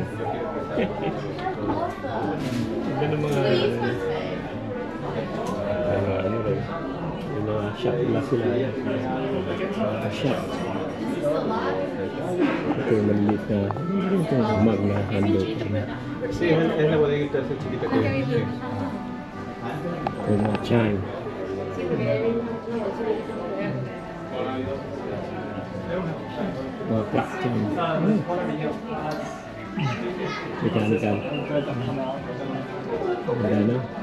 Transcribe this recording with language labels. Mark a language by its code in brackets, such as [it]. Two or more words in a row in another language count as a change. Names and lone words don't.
[tl] Ganda ng mga ano rin. Yung mga shop lang sila yan. Shop. Ito yung maliit na ito yung mag na handog. [es] Sí, es la bodeguita esa chiquita que hay. [tl] Ito yung mga chime. Mga [en] clock chime. [tl] Mechanical. Maganda.